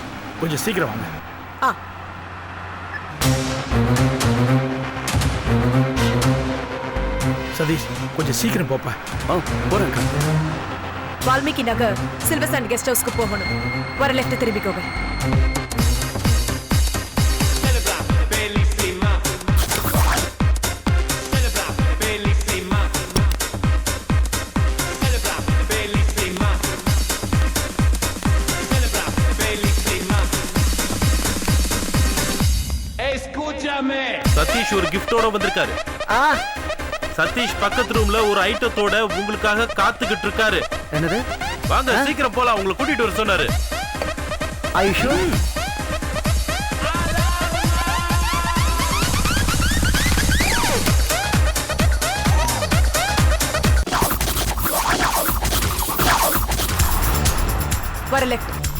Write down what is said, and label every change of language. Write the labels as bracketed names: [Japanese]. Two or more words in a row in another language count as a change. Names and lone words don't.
[Tamil] கொஞ்சம் சீக்கிரம் வாங்க. ஆ சதீஷ் கொஞ்சம் சீக்கிரம் போப்பா. போறேன் அங்கிள். வால்மீகி நகர் சில்வர் சாண்ட் கெஸ்ட் ஹவுஸ்க்கு போகணும். வர லெஃப்ட் திரும்பிக்கோங்க. [Italian] Celebra, bellissima. Celebra, bellissima. Celebra, bellissima. Celebra, bellissima. [Spanish] Escúchame. [Tamil] சதீஷ் ஒரு கிஃப்டோட வந்திருக்காரு. சதீஷ் பக்கத்து ரூம்ல ஒரு ஐட்டத்தோட உங்களுக்காக காத்துக்கிட்டு இருக்காரு. என்னது? வாங்க சீக்கிரம் போலாம், உங்களை கூட்டிட்டு வர சொன்னாரு. ஐஷோ. வர லெஃப்ட்.